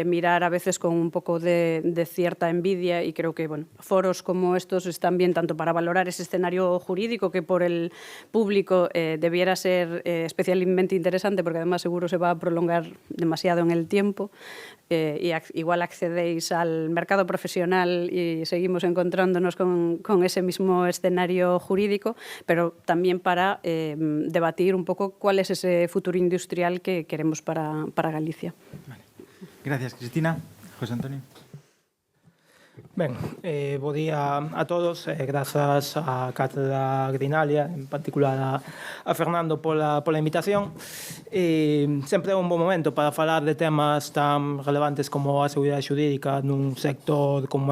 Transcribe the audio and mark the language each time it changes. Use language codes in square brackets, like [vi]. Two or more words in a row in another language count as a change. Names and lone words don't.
[es] mirar a veces con un poco de cierta envidia, y creo que bueno, foros como estos están bien tanto para valorar ese escenario jurídico, que por el público debiera ser especialmente interesante, porque además seguro se va a prolongar demasiado en el tiempo, y igual accedéis al mercado profesional y seguimos encontrándonos con ese mismo escenario jurídico, pero también para debatir un poco cuál es ese futuro industrial que queremos para Galicia. Vale. Gracias, Cristina. José Antonio. [gl] Ben, bo día a todos, grazas á Cátedra Grinalia, en particular a Fernando pola invitación. Sempre é un bon momento para falar de temas tan relevantes como a seguridade xurídica nun sector como